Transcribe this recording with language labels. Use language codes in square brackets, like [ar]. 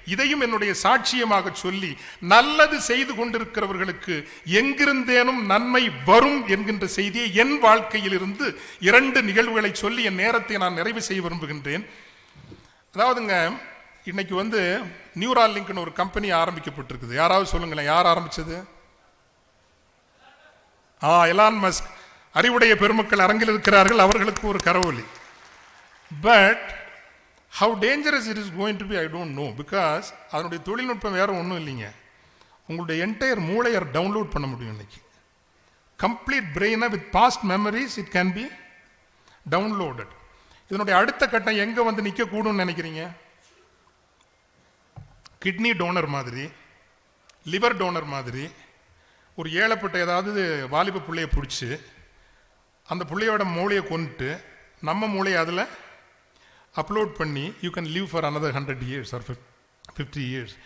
[ta] இதையும் என்னுடைய சாட்சியமாக சொல்லி, நல்லது செய்து கொண்டிருக்கிறவர்களுக்கு எங்கிருந்தேனும் நன்மை வரும் என்கின்ற செய்தியை என் வாழ்க்கையில் இருந்து 2 நிகழ்வுகளை சொல்லி என் நேரத்தை நான் நிறைவு செய்ய விரும்புகின்றேன். அதாவதுங்க, இன்னைக்கு நியூராலிங்க்னு ஒரு கம்பெனி ஆரம்பிக்கப்பட்டிருக்குது. யாராவது சொல்லுங்களேன், யார் ஆரம்பிச்சது? Elon Musk. அறிவுடைய பெருமக்கள் அரங்கில் இருக்கிறார்கள், அவர்களுக்கு ஒரு கரவொலி. [en] but how dangerous it is going to be, I don't know, because [ta] அதனுடைய தொழில்நுட்பம் வேற ஒன்றும் இல்லைங்க. உங்களுடைய என்டையர் மூளையை டவுன்லோட் பண்ண முடியும். [en] இன்னைக்கு கம்ப்ளீட் பிரெயினை with past memories it can be downloaded. [ta] இதனுடைய அடுத்த கட்டம் எங்க நிற்க கூடும்னு நினைக்கிறீங்க? கிட்னி டோனர் மாதிரி, லிவர் டோனர் மாதிரி, ஒரு ஏழைப்பட்ட ஏதாவது வாலிப பிள்ளையை பிடிச்சி அந்த பிள்ளையோட மூளையை கொண்டுட்டு நம்ம மூளையை அதில் அப்லோட் பண்ணி, [en] You can live for another 100 years or 50 years.